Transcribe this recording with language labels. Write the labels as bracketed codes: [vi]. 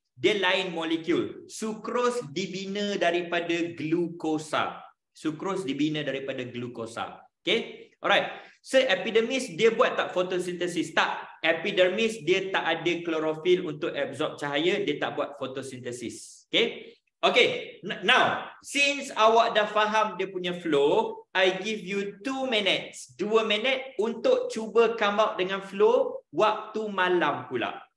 [ms] Dia lain molekul. Sukros dibina daripada glukosa. Sukros dibina daripada glukosa. Okay. Alright. So epidermis dia buat tak fotosintesis? Tak. Epidermis dia tak ada klorofil untuk absorb cahaya, dia tak buat fotosintesis. Okay. Okay. [en] Now, since [ms] awak dah faham dia punya [en] flow, I give you 2 minutes. [ms] 2 minit untuk cuba [en] come out [ms] dengan flow waktu malam pula.